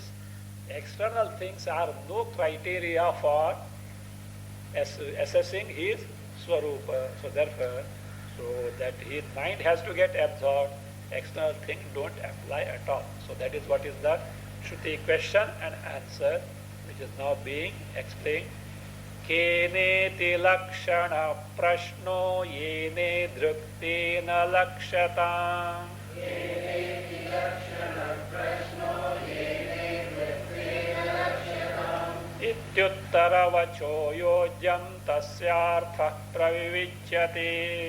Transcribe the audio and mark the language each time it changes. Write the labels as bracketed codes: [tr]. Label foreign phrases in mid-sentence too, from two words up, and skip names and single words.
[en] External things are no criteria for assessing his Swarupa. So therefore, so that his mind has to get absorbed. External things don't apply at all. So that is what is the Shruti question and answer, which is now being explained. [sa] Keneti lakshana prashno yene druktena lakshatam. Keneti lakshana prashno yene druktena lakshatam. Ityuttara vacho yojyam tasyartha pravivichyate.